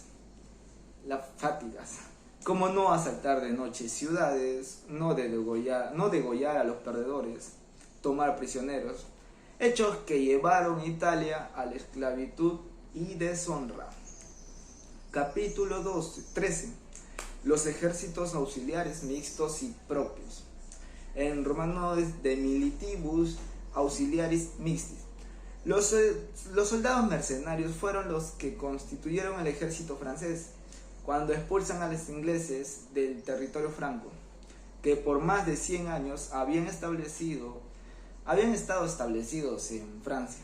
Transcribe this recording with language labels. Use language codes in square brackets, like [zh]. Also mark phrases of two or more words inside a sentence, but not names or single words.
[es] Las fatigas, como no asaltar de noche ciudades, no degollar a los perdedores, tomar prisioneros, hechos que llevaron a Italia a la esclavitud y deshonra. Capítulo 13. Los ejércitos auxiliares mixtos y propios. En romano es [la] de militibus auxiliaris mixtis. [es] Los soldados mercenarios fueron los que constituyeron el ejército francés cuando expulsan a los ingleses del territorio franco, que por más de 100 años habían estado establecidos en Francia.